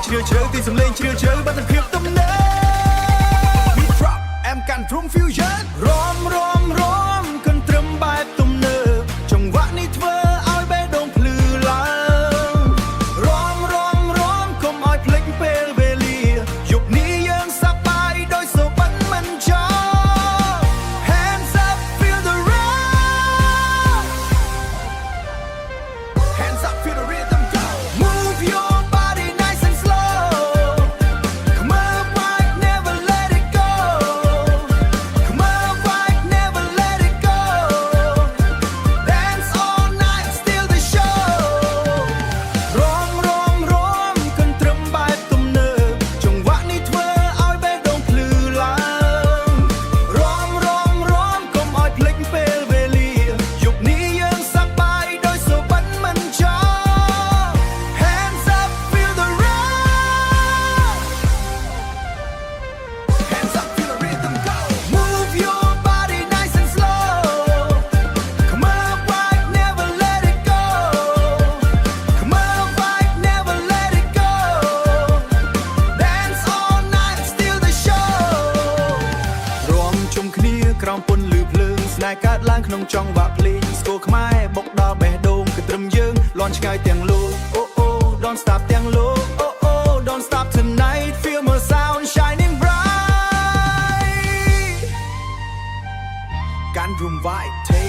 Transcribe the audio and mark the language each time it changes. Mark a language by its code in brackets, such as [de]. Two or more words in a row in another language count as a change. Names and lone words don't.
[km] ជ្រាលជ្រៅទីសំលេងជ្រាលជ្រៅបាត់ភាពទំនើប [en] Beat drop [km] អែមកាន់ [en] Drum Fusion [km] រំកន្ទ្រឹមបែបទំនើបចង្វាក់នេះធ្វើឲ្យបេះដូងភ្លឺឡើងរំកុំឲ្យភ្លេចពេលវេលាយប់នេះយើងសប្បាយដោយសូបិនមិនចោល [en] Hands up feel the rhythm Hands up feel the rhythm go Move your body nice and slow Come on right never let it go Come on right never let it go Dance all night steal the show [km] រំកន្ទ្រឹមបែបទំនើបចង្វាក់នេះធ្វើឲ្យបេះដូងភ្លឺឡើងរំកុំឲ្យភ្លេចពេលវេលាយប់នេះយើងសប្បាយដោយសូបិនមិនចោល [en] Hands up feel the rhythm Hands up feel the rhythm go Move your body nice and slow Come on right never let it go Come on right never let it go Dance all night steal the show [km] រំជុំគ្នាក្រោមពន្លឺភ្លើងស្នេហ៍កើតឡើងក្នុងចង្វាក់ភ្លេងស្គរខ្មែរបុកដល់បេះដូងកន្ទ្រឹមយើងលាន់ឆ្ងាយទាំងលោកអូអូ [en] Don't stop [km] ទាំងលោកអូអូ [en] Don't stop tonight feel my sound shining bright [km] កាន់ [en] Drum Vibe